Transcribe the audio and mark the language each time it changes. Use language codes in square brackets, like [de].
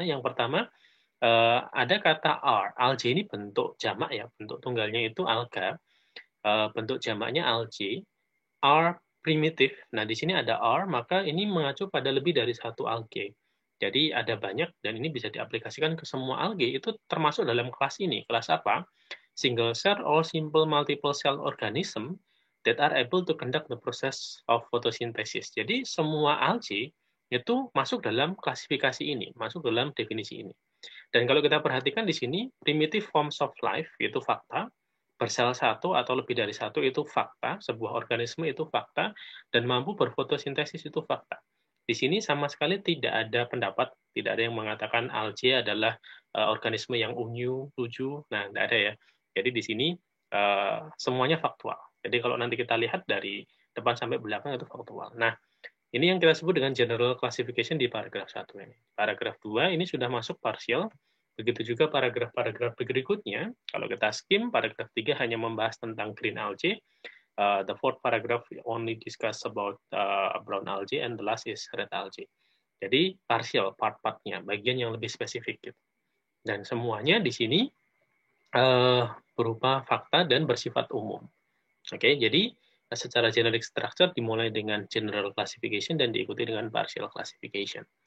[id] Yang pertama, ada kata R. Algae ini bentuk jamak ya, bentuk tunggalnya itu alga, bentuk jamaknya algae. R primitif. Nah, di sini ada R, maka ini mengacu pada lebih dari satu algae. Jadi ada banyak, dan ini bisa diaplikasikan ke semua algae. Itu termasuk dalam kelas ini. Kelas apa? [en] Single cell or simple multiple cell organism that are able to conduct the process of photosynthesis. [id] Jadi semua algae itu masuk dalam klasifikasi ini, masuk dalam definisi ini. Dan kalau kita perhatikan di sini, primitive forms of life itu fakta, bersel satu atau lebih dari satu itu fakta, sebuah organisme itu fakta, dan mampu berfotosintesis itu fakta. Di sini sama sekali tidak ada pendapat, tidak ada yang mengatakan algae adalah organisme yang unyu, lucu, nah tidak ada ya. Jadi di sini semuanya faktual. Jadi kalau nanti kita lihat dari depan sampai belakang itu faktual. Nah, ini yang kita sebut dengan general classification di paragraf 1 ini. Paragraf 2 ini sudah masuk partial. Begitu juga paragraf-paragraf berikutnya. Kalau kita skim, paragraf 3 hanya membahas tentang green algae. [en] The fourth paragraph only discuss about brown algae, and the last is red algae. [id] Jadi partial, part-partnya, bagian yang lebih spesifik. Gitu. Dan semuanya di sini berupa fakta dan bersifat umum. Oke, jadi secara generic structure dimulai dengan general classification dan diikuti dengan partial classification.